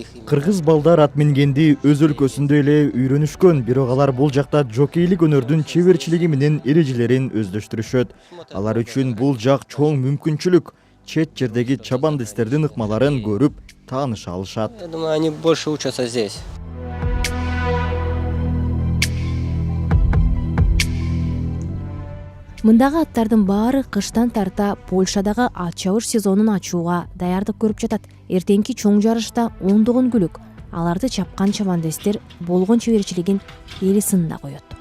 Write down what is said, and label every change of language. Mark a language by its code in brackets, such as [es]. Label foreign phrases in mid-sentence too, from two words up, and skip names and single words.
[ky] Кыргыз балдар ат мингенди өз өлкөсүндө эле үйрөнүшкөн, бирок алар бул жакта жокейлик өнөрдүн чеберчилиги менен эрежелерин өздөштүрүшөт. Алар үчүн бул жак чоң мүмкүнчүлүк. Чет жердеги чабандестердин ыкмаларын көрүп, тааныша алышат. [ru] Я думаю, они больше учатся здесь. [ky] Мындагы аттардын баары кыштан тарта Польшадагы ат чабыш сезонун ачууга даярдык көрүп жатат. Эртеңки чоң жарышта ондогон күлүк, аларды чапкан чабандестер болгон чеберчилигин эли сынына коет.